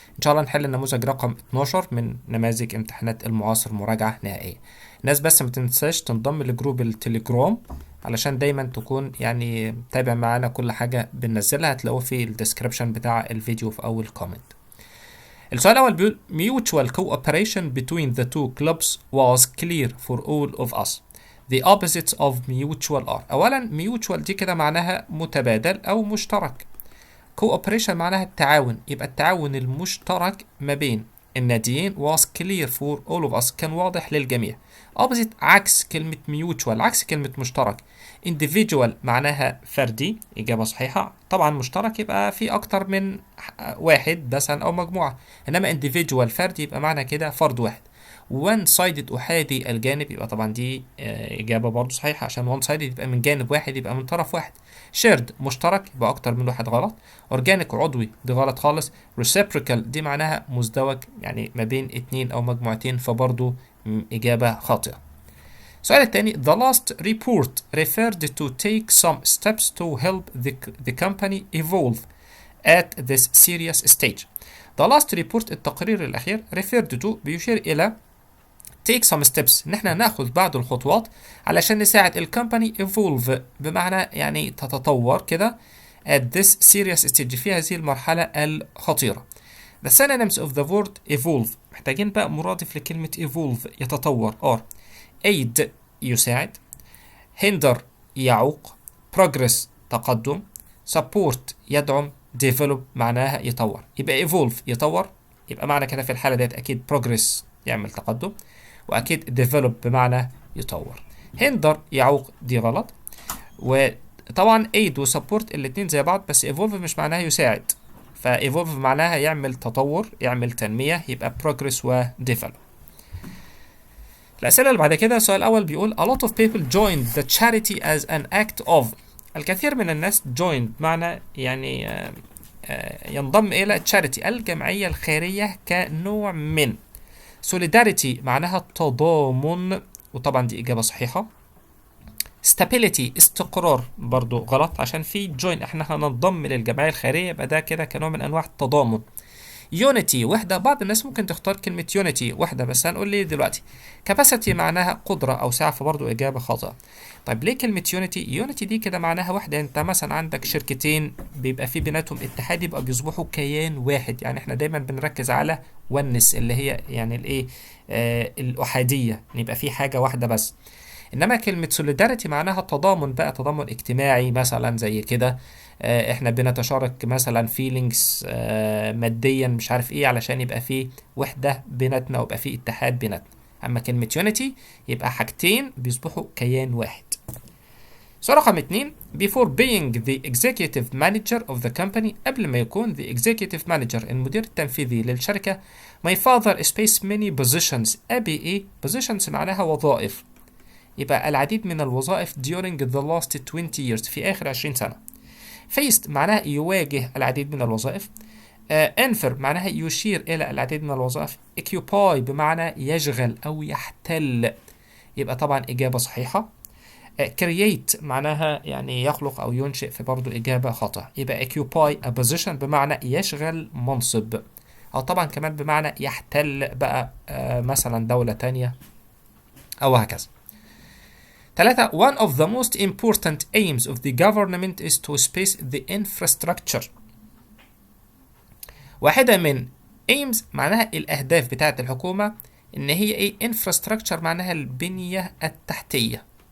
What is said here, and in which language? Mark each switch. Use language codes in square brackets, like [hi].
[ar] إن شاء الله نحل النموذج رقم 12 من نماذج امتحانات المعاصر مراجعة نهائية. الناس بس ما تنساش تنضم لجروب التليجرام علشان دايما تكون يعني متابع معانا كل حاجة بننزلها، هتلاقوه في الديسكريبشن بتاع الفيديو في أول كومنت. السؤال الأول بيقول [en] mutual cooperation between the two clubs was clear for all of us. The opposites of mutual are. [ar] أولا mutual دي كده معناها متبادل أو مشترك. cooperation معناها التعاون، يبقى التعاون المشترك ما بين الناديين [en] was clear for all of us، [ar] كان واضح للجميع. opposite عكس كلمة mutual، عكس كلمة مشترك. individual معناها فردي، إجابة صحيحة. طبعا مشترك يبقى في أكتر من واحد مثلا أو مجموعة، إنما individual فرد يبقى معنى كده فرد واحد. one sided أحادي الجانب، يبقى طبعا دي إجابة برضو صحيحة، عشان one sided يبقى من جانب واحد، يبقى من طرف واحد. shared مشترك يبقى أكتر من واحد، غلط. organic عضوي دي غلط خالص. reciprocal دي معناها مزدوج، يعني ما بين اتنين أو مجموعتين، فبرضو إجابة خاطئة. السؤال الثاني [en] the last report referred to take some steps to help the company evolve at this serious stage. The last report [ar] التقرير الأخير [en] referred to [ar] بيشير إلى [en] take some steps، [ar] إن احنا ناخذ بعض الخطوات علشان نساعد الكمباني evolve، بمعنى يعني تتطور كده [en] at this serious stage، [ar] في هذه المرحلة الخطيرة. [en] The synonyms of the word evolve، [ar] محتاجين بقى مرادف لكلمة evolve يتطور are aid يساعد، hinder يعوق، progress تقدم، support يدعم، develop معناها يطور. يبقى evolve يطور، يبقى معنى كده في الحالة ديت أكيد progress يعمل تقدم، وأكيد develop بمعنى يطور. hinder يعوق دي غلط، وطبعا aid و support الاتنين زي بعض، بس evolve مش معناها يساعد، فevolve معناها يعمل تطور، يعمل تنمية، يبقى progress و develop. الأسئلة اللي بعد كده السؤال الأول بيقول [en] a lot of people joined the charity as an act of. [ar] الكثير من الناس joined معنى يعني ينضم إلى charity الجمعية الخيرية كنوع من. solidarity معناها التضامن، وطبعا دي إجابة صحيحة. stability استقرار برضو غلط، عشان في join احنا هننضم للجمعية الخيرية، يبقى ده كده كنوع من أنواع التضامن. unity وحدة، بعض الناس ممكن تختار كلمة unity وحدة، بس هنقول ليه دلوقتي. capacity معناها قدرة أو سعة، فبرضه إجابة خاطئة. طيب ليه كلمة unity دي كده معناها وحدة؟ أنت مثلا عندك شركتين بيبقى في بيناتهم اتحاد، يبقى بيصبحوا كيان واحد، يعني احنا دايما بنركز على oneness اللي هي يعني الايه الأحادية، يبقى في حاجة واحدة بس. انما كلمة solidarity معناها تضامن، بقى تضامن اجتماعي مثلا زي كده، احنا بنتشارك مثلا feelings ماديا مش عارف ايه، علشان يبقى في وحدة بيناتنا ويبقى في اتحاد بيناتنا. اما كلمة unity يبقى حاجتين بيصبحوا كيان واحد. سؤال رقم 2 [en] before being the executive manager of the company، [ar] قبل ما يكون [en] the executive manager [ar] المدير التنفيذي للشركة، [en] my father spaced many positions. [ar] أبي إيه؟ positions معناها وظائف، يبقى العديد من الوظائف [en] during the last 20 years [ar] في آخر 20 سنة. faced معناها يواجه العديد من الوظائف. انفر معناها يشير إلى العديد من الوظائف. occupy بمعنى يشغل أو يحتل، يبقى طبعا إجابة صحيحة. create معناها يعني يخلق أو ينشئ، في برضو إجابة خاطئة، يبقى [en] occupy a position [ar] بمعنى يشغل منصب، أو طبعا كمان بمعنى يحتل بقى مثلا دولة تانية أو هكذا. [en] 3 one of the most important aims of the government is to space the infrastructure. [ar] واحدة من aims معناها الأهداف بتاعة الحكومة، إن هي إيه؟ infrastructure معناها البنية التحتية.